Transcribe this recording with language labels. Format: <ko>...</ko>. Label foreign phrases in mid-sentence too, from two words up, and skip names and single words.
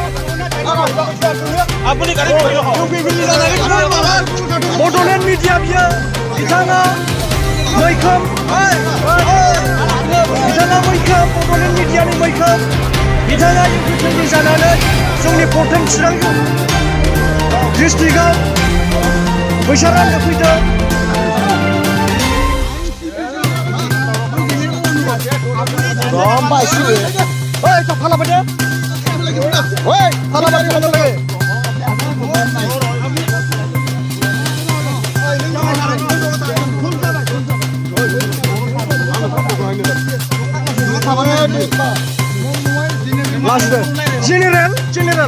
<brx>बड'लेण्ड मिडिया बियो बिथाङा मैखोम बड'लेण्ड मिडियानि मैखोम बिथाङा इउपिपिएलनि जानानै जोंनि 14 चिरां डिस्ट्रिक्टआव फैसा राननो फैदों Rambai sih.</brx> <ms>Hei, tak kalah pada. Hei, kalah pada kalah lagi.</ms> <en>Last general.</en>